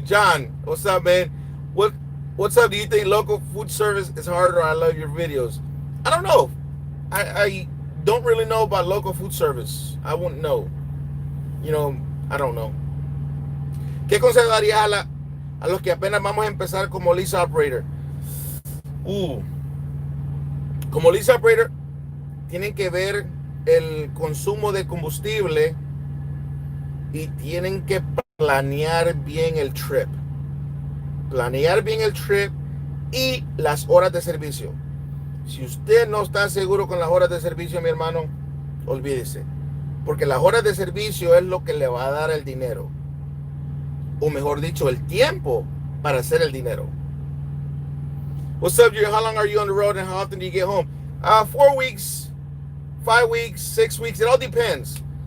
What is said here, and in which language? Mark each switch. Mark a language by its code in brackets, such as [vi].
[en] John, what's up, man? What's up? Do you think local food service is harder? I love your videos. I don't know. I don't really know about local food service. I wouldn't know. You know, I don't know. [es] ¿Qué consejo darías a los que apenas vamos a empezar como lease operator? Como lease operator, tienen que ver el consumo de combustible y tienen que planear bien el trip. Planear bien el trip y las horas de servicio. Si usted no está seguro con las horas de servicio, mi hermano, olvídese. Porque las horas de servicio es lo que le va a dar el dinero. O mejor dicho, el tiempo para hacer el dinero. [en] What's up, Jerry? How long are you on the road and how often do you get home? 4 weeks, 5 weeks, 6 weeks. It all depends.